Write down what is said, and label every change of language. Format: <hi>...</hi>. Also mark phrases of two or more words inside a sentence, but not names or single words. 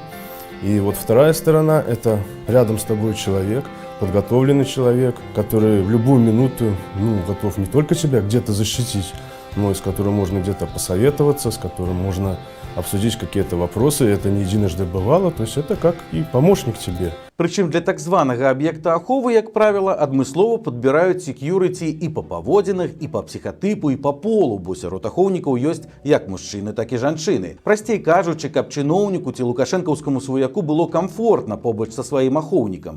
<ru>И вот вторая сторона – это рядом с тобой человек, подготовленный человек, который в любую минуту готов не только тебя где-то защитить, но и с которым можно где-то посоветоваться, с которым можно обсудить какие-то вопросы. Это не единожды бывало, то есть это как и помощник тебе.</ru> <be>Прычым для так званага аб'екта аховы, як правіла, адмыслова падбіраюць секьюрыці і па паводзінах, і па псіхатыпу, і па полу, бо сярод ахоўнікаў ёсць як мужчыны, так і жанчыны. Прасцей кажучы, каб чыноўніку ці лукашэнкаўскаму сваяку было камфортна побач са сваім ахоўнікам.</be>